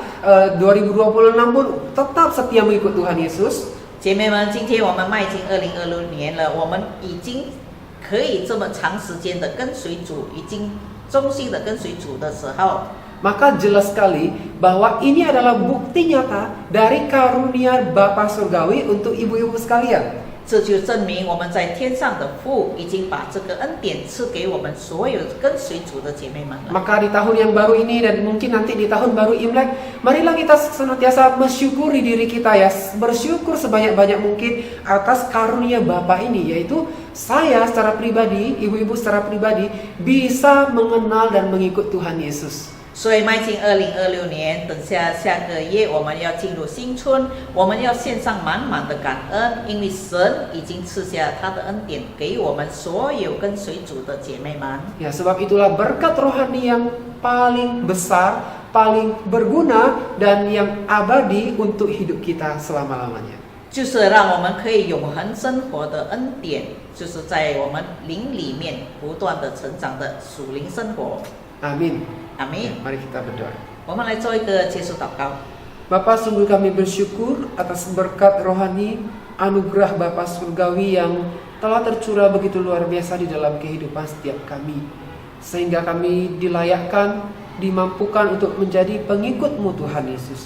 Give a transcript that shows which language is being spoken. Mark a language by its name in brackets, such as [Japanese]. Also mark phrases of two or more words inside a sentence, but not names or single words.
[Indonesian] 2026 pun tetap setia mengikut Tuhan Yesus. [Chinese] 姐妹们，今天我们迈进2026年了，我们已经可以这么长时间的跟随主，已经忠心的跟随主的时候， [Indonesian] maka jelas sekali bahwa ini adalah bukti nyata dari karunia Bapa Surgawi untuk ibu-ibu sekalian. [Chinese] 这就证明我们在天上的父已经把这个恩典赐给我们所有跟随主的姐妹们了。 [Indonesian] Maka di tahun yang baru ini dan mungkin nanti di tahun baru Imlek, marilah kita senantiasa mensyukuri diri kita ya, bersyukur sebanyak-banyak mungkin atas karunia Bapa ini, yaitu saya secara pribadi, ibu-ibu secara pribadi bisa mengenal dan mengikut Tuhan Yesus. [Chinese] 所以迈进2026年，等下个月我们要进入新春，我们要献上满满的感恩，因为神已经赐下他的恩典给我们所有跟随主的姐妹们。 [Indonesian] Ya, sebab itulah berkat rohani yang paling besar, paling berguna dan yang abadi untuk hidup kita selama-lamanya. [Chinese] 就是让我们可以永恒生活的恩典，就是在我们灵里面不断的成长的属灵生活。 [Indonesian] Amin. [Chinese] 阿门。 [Indonesian] Mari kita berdoa. [Chinese] 我们来做一个结束祷告。 [Indonesian] Bapa, sungguh kami bersyukur atas berkat rohani, anugerah Bapa Surgawi yang telah tercurah begitu luar biasa di dalam kehidupan setiap kami. Sehingga kami dilayakkan, dimampukan untuk menjadi pengikut-Mu Tuhan Yesus.